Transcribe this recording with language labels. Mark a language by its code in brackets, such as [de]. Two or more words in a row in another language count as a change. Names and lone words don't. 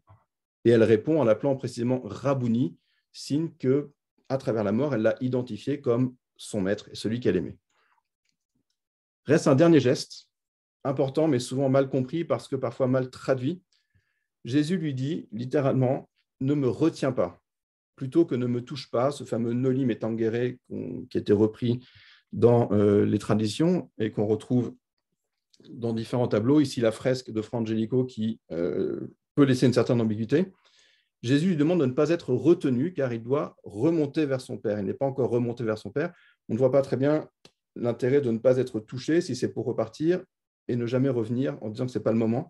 [fr] Et elle répond en l'appelant précisément Rabouni, signe que, à travers la mort, elle l'a identifié comme son maître et celui qu'elle aimait. Reste un dernier geste, important, mais souvent mal compris parce que parfois mal traduit. Jésus lui dit littéralement « ne me retiens pas », plutôt que « ne me touche pas », ce fameux « [la] noli me tangere [fr] » qui était repris dans les traditions et qu'on retrouve dans différents tableaux. Ici, la fresque de Fra Angelico qui peut laisser une certaine ambiguïté. Jésus lui demande de ne pas être retenu car il doit remonter vers son Père. Il n'est pas encore remonté vers son Père. On ne voit pas très bien l'intérêt de ne pas être touché si c'est pour repartir et ne jamais revenir en disant que ce n'est pas le moment.